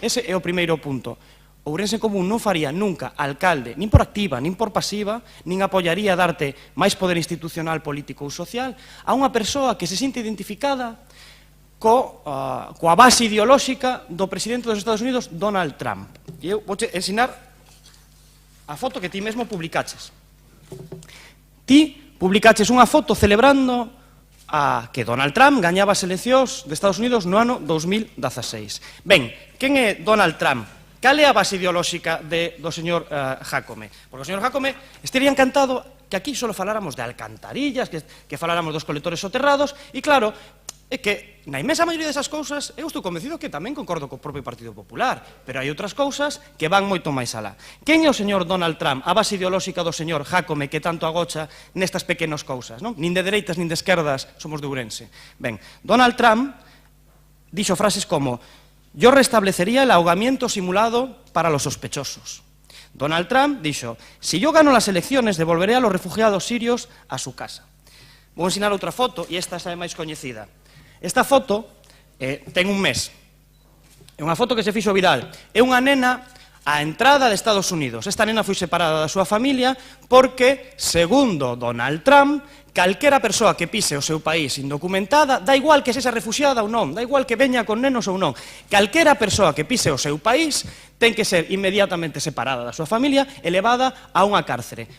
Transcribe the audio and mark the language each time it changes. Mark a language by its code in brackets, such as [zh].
[gl] Ese é o primeiro punto. Ourense en Común non faría nunca alcalde, nin por activa, nin por pasiva, nin apoiaría darte máis poder institucional, político ou social a unha persoa que se sinte identificada coa base ideolóxica do presidente dos Estados Unidos, Donald Trump. E eu vou ensinar a foto que ti mesmo publicaches. Ti publicaches unha foto celebrando que Donald Trump gañaba as eleccións de Estados Unidos no ano 2016. Ben, quen é Donald Trump? Cal é a base ideolóxica do señor Jácome? Porque o señor Jácome estaría encantado que aquí só faláramos de alcantarillas, que faláramos dos colectores soterrados, e claro, é que na inmensa maioría desas cousas eu estou convencido que tamén concordo co propio Partido Popular, pero hai outras cousas que van moito máis alá. Quen é o señor Donald Trump, a base ideolóxica do señor Jácome que tanto agocha nestas pequenas cousas, non? Nin de dereitas nin de esquerdas somos de Ourense. Ben, Donald Trump dixo frases como: [es] yo restablecería el ahogamiento simulado para los sospechosos. [gl] Donald Trump dixo: [es] si yo gano las elecciones devolveré a los refugiados sirios a su casa. [gl] Vou ensinar outra foto, e esta xa é máis coñecida. Esta foto ten un mes. É unha foto que se fixo viral. É unha nena á entrada de Estados Unidos. Esta nena foi separada da súa familia porque, segundo Donald Trump, calquera persoa que pise o seu país indocumentada, da igual que sexa refuxiada ou non, da igual que veña con nenos ou non, calquera persoa que pise o seu país ten que ser inmediatamente separada da súa familia e levada a unha cárcere.